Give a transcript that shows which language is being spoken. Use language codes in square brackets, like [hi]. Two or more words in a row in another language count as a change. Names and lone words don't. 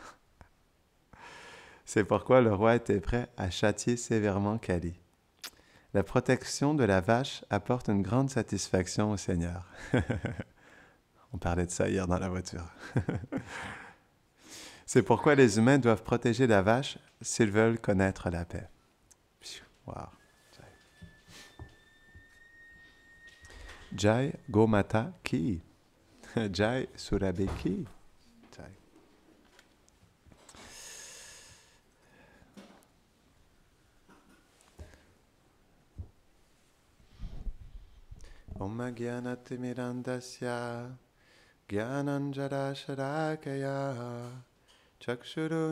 [fr] C'est pourquoi le roi était prêt à châtier sévèrement Kali. La protection de la vache apporte une grande satisfaction au Seigneur. On parlait de ça hier dans la voiture. C'est pourquoi les humains doivent protéger la vache s'ils veulent connaître la paix. [hi] Wow. जय गोमाता की. जय सुरभि की। जय. [sa] ॐ ज्ञानतिमिरान्धस्य ज्ञानाञ्जन शलाकया चक्षुर्